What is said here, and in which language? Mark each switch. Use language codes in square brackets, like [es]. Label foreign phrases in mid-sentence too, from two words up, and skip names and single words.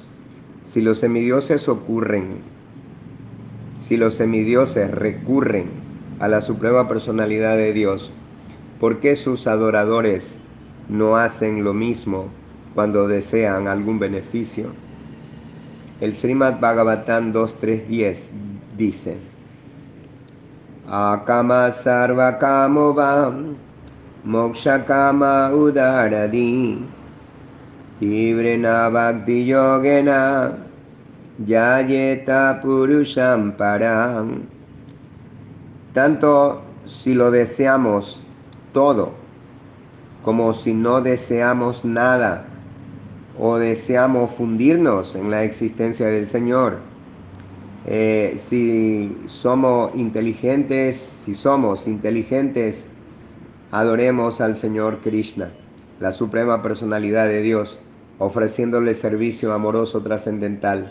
[es] Si los semidioses recurren a la Suprema Personalidad de Dios, ¿por qué sus adoradores no hacen lo mismo cuando desean algún beneficio? El Srimad Bhagavatam 2.3.10 dice: [sa] Akama sarva kamo vam moksha kama udaradi tivrena bhakti yogena yayeta purusham param. [es] Tanto si lo deseamos todo como si no deseamos nada o deseamos fundirnos en la existencia del Señor. Si somos inteligentes, adoremos al Señor Krishna, la Suprema Personalidad de Dios, ofreciéndole servicio amoroso trascendental.